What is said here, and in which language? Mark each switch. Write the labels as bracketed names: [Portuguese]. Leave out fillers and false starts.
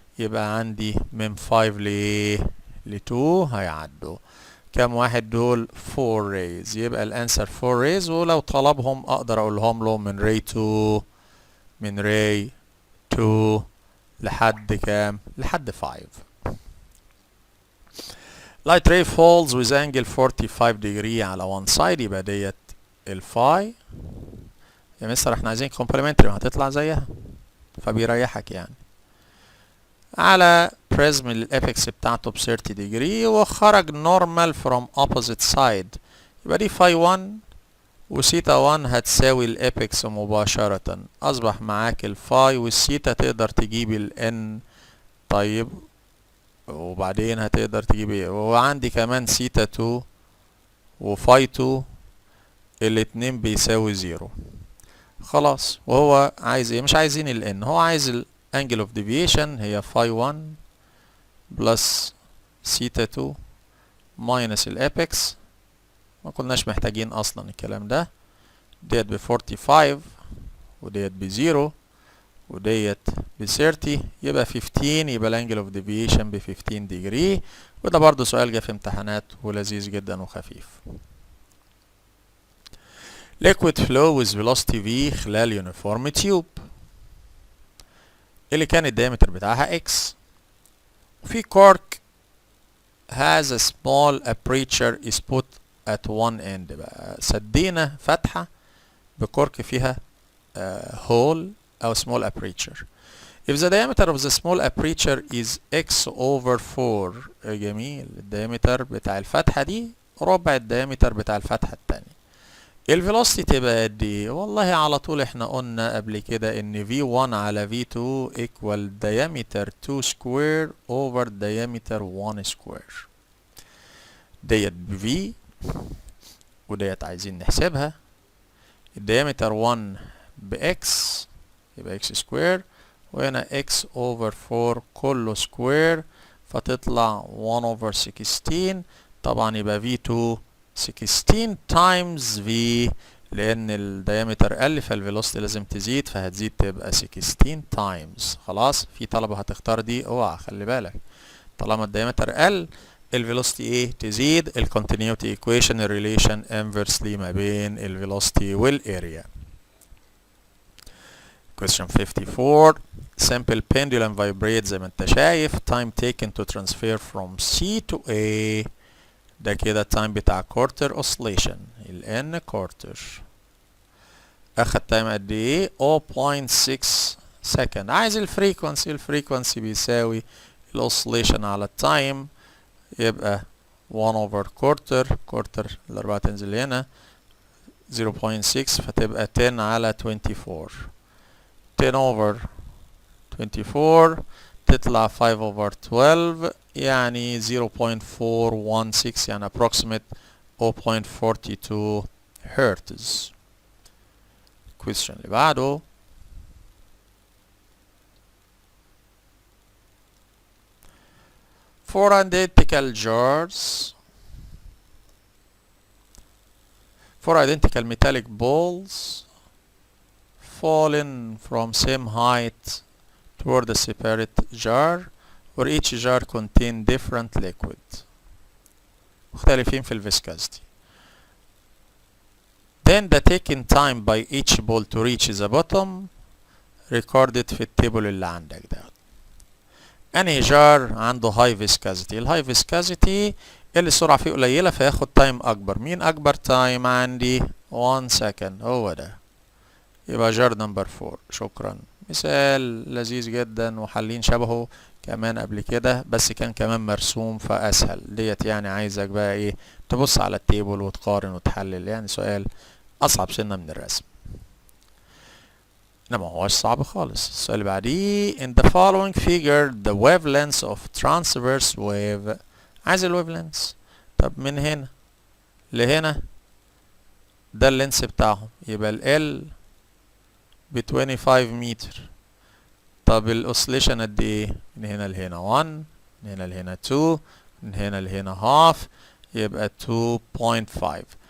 [Arabic] يبقى عندي من 5 ل 2 هيعدوا. كم واحد دول؟ 4 rays. يبقى الانسر 4 rays، ولو طلبهم اقدر اقولهم له من ray 2 من ray 2 لحد كام؟ لحد 5. [English] light ray falls with angle 45 degree على one side، يبقى ديت الفاي. [Arabic] يا مستر احنا عايزين complementary، ما هتطلع زيها، فبيريحك يعني. على بريزم الابيكس بتاعته ب 30 degree وخرج [English] normal from opposite side، [Arabic] يبقى دي فاي 1 وسيتا 1 هتساوي الابيكس مباشرة. اصبح معاك الفاي والسيتا، تقدر تجيب الان. طيب وبعدين هتقدر تجيب ايه؟ وعندي كمان سيتا 2 وفاي 2 الاتنين بيساوي 0. خلاص. وهو عايز ايه؟ مش عايزين الان، هو عايز الانجل اوف ديفيشن هي فاي 1 بلس سيتا 2 ماينس الابيكس. ما كناش محتاجين اصلا الكلام ده. ديت ب 45 وديت ب 0 وديت ب 30، يبقى 15، يبقى الانجل اوف ديفيشن ب 15 ديجري. وده برضو سؤال جه في امتحانات ولذيذ جدا وخفيف. [English] liquid flow with velocity v [Arabic] خلال [English] uniform tube [Arabic] اللي كان الدايمتر بتاعها [English] x، وفي cork has a small aperture is put at one end. [Arabic] بقى سدينا فتحة بكورك فيها [English] hole أو small aperture. If the diameter of the small aperture is x over 4 [Arabic] جميل، الديامتر بتاع الفتحة دي ربع الديامتر بتاع الفتحة التانية. الفيلوسيتي تبقى قد ايه؟ والله على طول احنا قلنا قبل كده ان V1 على V2 [English] equal diameter 2 square over diameter 1 square. [Arabic] ديت V وديت عايزين نحسبها. الديامتر 1 بx يبقى x square، وهنا x over 4 كله square فتطلع 1 over 16. طبعا يبقى V2 16 times V، لأن الديامتر قل فالفيلوسيتي لازم تزيد فهتزيد تبقى 16 times. خلاص، في طلبة هتختار دي، اوعى خلي بالك طالما الديامتر قل الفيلوسيتي ايه؟ تزيد. الكونتينيوتي ايكويشن الريليشن انفرسلي ما بين الفيلوسيتي والاريا. [English] Question 54. Simple pendulum vibrates [Arabic] زي ما انت شايف. [English] Time taken to transfer from C to A. [Arabic] ده كده التايم بتاع quarter oscillation ال N quarter. اخد تايم قد ايه؟ 0.6 second. عايز الفريكونسي. الفريكونسي بيساوي الاوسيليشن على التايم، يبقى 1 over quarter. quarter الاربعة تنزل هنا 0.6 فتبقى 10 على 24. [English] 10 over 24 تطلع 5 over 12 يعني 0.416 يعني approximate 0.42 hertz. [Arabic] question اللي بعده. [English] For identical jars, for identical metallic balls fallen from same height toward a separate jar where each jar contain different liquid. [Arabic] مختلفين في الفيسكازيتي. [English] Then the taken time by each ball to reach the bottom recorded [Arabic] في التيبل اللي عندك ده. انهي جار عنده هاي فيسكازيتي؟ الهاي فيسكازيتي اللي السرعة فيه قليلة فياخد تايم أكبر. مين أكبر تايم عندي؟ 1 second، هو ده. يبقى جار نمبر 4. شكرا. مثال لذيذ جدا وحالين شبهه كمان قبل كده بس كان كمان مرسوم فأسهل. ديت يعني عايزك بقى ايه؟ تبص على التيبل وتقارن وتحلل، يعني سؤال أصعب سنة من الرسم. إنما هوش صعب خالص. السؤال اللي بعديه. [English] In the following figure the wavelengths of transverse wave. [Arabic] عايز الويفلنس. طب من هنا لهنا ده اللينس بتاعهم، يبقى ال L ب 25 متر. طب الاوسليشن قد ايه؟ من هنا لهنا 1، من هنا لهنا 2، من هنا لهنا هاف، يبقى 2.5.